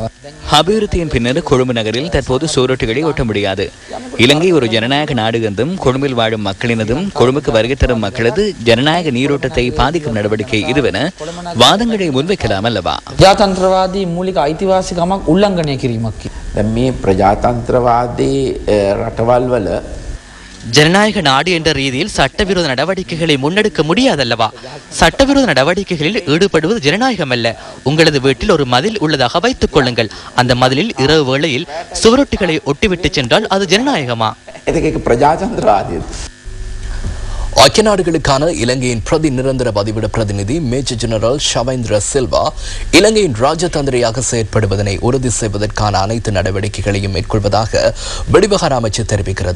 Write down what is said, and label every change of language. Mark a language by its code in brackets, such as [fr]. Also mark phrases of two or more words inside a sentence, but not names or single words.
[ta] அபிவிருத்தியின் பின்னர் கொழும்பு நகரில் தற்போது சுவரொட்டிகளை ஒட்ட முடியாது. இலங்கை ஒரு ஜனநாயக நாடு என்றும் கொழும்பில் வாழும் மக்களினதும் கொழும்புக்கு வருகை தரும் மக்களது ஜனநாயக நீரோட்டத்தை பாதிக்கும் நடவடிக்கை இதுவென வாதங்களை முன்வைக்கலாம் அல்லவா? [si] ප්‍රජාතන්ත්‍රවාදී මූලික අයිතිවාසිකමක් උල්ලංඝනය කිරීමක්. දැන් මේ ප්‍රජාතන්ත්‍රවාදී රටවල් වල [ta] ஜனநாயக நாடு என்ற ரீதியில் சட்டவிரோத நடவடிக்கைகளை முன்னெடுக்க முடியாதல்லவா? சட்டவிரோத நடவடிக்கைகளில் ஈடுபடுவது ஜனநாயகம் அல்ல. உங்களது வீட்டில் ஒரு மதில் உள்ளதாக வைத்துக் கொள்ளுங்கள். அந்த மதிலில் இரவு வேளையில் சுவரொட்டிகளை ஒட்டிவிட்டு சென்றால் அது ஜனநாயகமா? ஐக்கிய நாடுகளுக்கான இலங்கையின் பிரதி நிரந்தர பதிவிட பிரதிநிதி மேஜர் ஜெனரல் ஷவேந்திர சில்வா இலங்கையின் ராஜதந்திரியாக செயற்படுவதனை உறுதி செய்வதற்கான அனைத்து நடவடிக்கைகளையும் மேற்கொள்வதாக வெளிவிவகார அமைச்சு தெரிவிக்கிறது.